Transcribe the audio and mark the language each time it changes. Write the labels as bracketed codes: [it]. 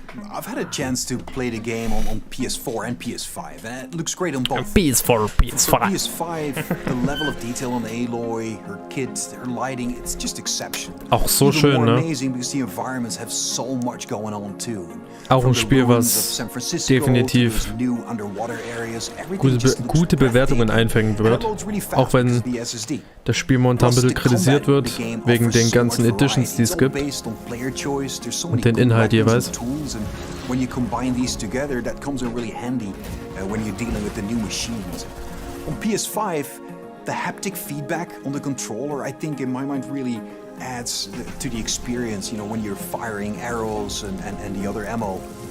[en] I've had a chance to play the game on PS4 and PS5, and it looks great on both. PS4, PS5. For PS5, the level of detail on Aloy, her kit, her lighting, it's just exceptional. [de] Auch so [en] Even [de] schön, [en] more [de] ne? [en] amazing because the environments have so much going on too. [de] Auch ein Spiel, was definitiv gute Bewertungen einfangen wird, auch wenn das Spiel momentan ein bisschen kritisiert wird, wegen den ganzen Editions, die es gibt und den Inhalt jeweils. [en] When you combine these together, that comes in really handy when you're dealing with the new machines. On PS5, the haptic feedback on the controller, I think in my mind really adds to the experience, you know, when you're firing arrows and the other ammo.